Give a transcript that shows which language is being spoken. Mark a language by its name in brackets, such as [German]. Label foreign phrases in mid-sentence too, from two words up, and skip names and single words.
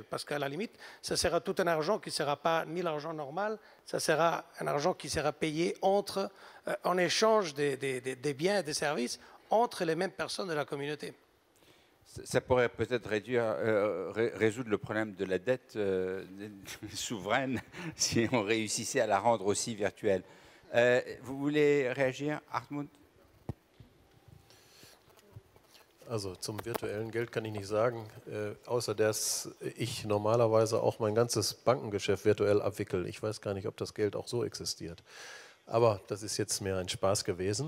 [French] Parce qu'à la limite, ça sera tout un argent qui ne sera pas ni l'argent normal, ça sera un argent qui sera payé en échange des biens et des services entre les mêmes personnes de la communauté. Ça pourrait peut-être résoudre le problème de la dette souveraine si on réussissait à la rendre aussi virtuelle. Vous voulez réagir, Hartmut? [German] Also zum virtuellen Geld kann ich nicht sagen, außer dass ich normalerweise auch mein ganzes Bankengeschäft virtuell abwickle. Ich weiß gar nicht, ob das Geld auch so existiert. Aber das ist jetzt mehr ein Spaß gewesen.